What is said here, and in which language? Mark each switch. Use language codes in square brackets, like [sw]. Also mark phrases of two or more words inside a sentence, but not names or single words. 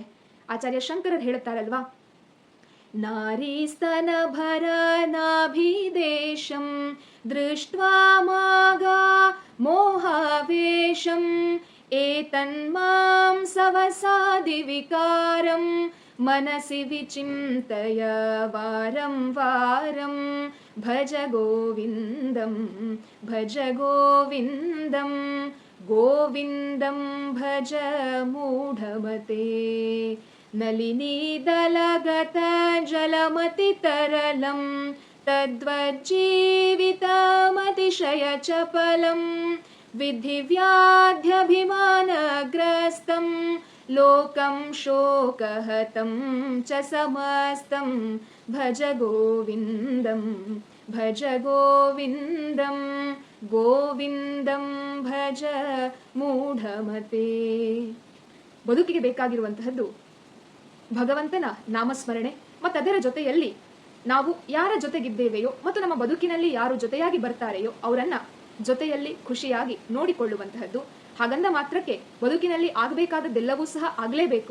[kn] ಆಚಾರ್ಯ ಶಂಕರರು ಹೇಳುತ್ತಾರಲ್ವಾ, [sa] ನಾರೀಸ್ತನ ಭರ ನಾಭಿದೇಶಂ ದೃಷ್ಟ್ವಾ ಮಾಗಾ ಮೋಹಾವೇಶಂ ಏತನ್ಮಾಂ ಸವಸಾದಿ ವಿಕಾರಂ ಮನಸಿ ವಿಚಿಂತಯ ವಾರಂ ವಾರಂ ಭಜ ಗೋವಿಂದಂ ಭಜ ಗೋವಿಂದಂ ಗೋವಿಂದಂ ಭಜ ಮೂಢಮತೆ ನಲಿನಿ ದಲಗತ ಜಲಮತಿ ತರಲಂ ತದ್ವಜ್ಜೀವಿತಮತಿಶಯ ಚಪಲಂ ವಿಧಿ ವ್ಯಾಧ್ಯಭಿಮಾನಗ್ರಸ್ತಂ ಲೋಕಂ ಶೋಕಹತಂ ಚ ಸಮಸ್ತಂ ಭಜ ಗೋವಿಂದಂ ಭಜ ಗೋವಿಂದಂ ಗೋವಿಂದಂ ಭಜ ಮೂಢಮತೆ. [kn] ಬದುಕಿಗೆ ಬೇಕಾಗಿರುವಂತಹದ್ದು ಭಗವಂತನ ನಾಮಸ್ಮರಣೆ ಮತ್ತು ಅದರ ಜೊತೆಯಲ್ಲಿ ನಾವು ಯಾರ ಜೊತೆಗಿದ್ದೇವೆಯೋ ಮತ್ತು ನಮ್ಮ ಬದುಕಿನಲ್ಲಿ ಯಾರು ಜೊತೆಯಾಗಿ ಬರ್ತಾರೆಯೋ ಅವರನ್ನ ಜೊತೆಯಲ್ಲಿ ಖುಷಿಯಾಗಿ ನೋಡಿಕೊಳ್ಳುವಂತಹದ್ದು. ಹಾಗಂದ ಮಾತ್ರಕ್ಕೆ ಬದುಕಿನಲ್ಲಿ ಆಗಬೇಕಾದದ್ದೆಲ್ಲವೂ ಸಹ ಆಗಲೇಬೇಕು.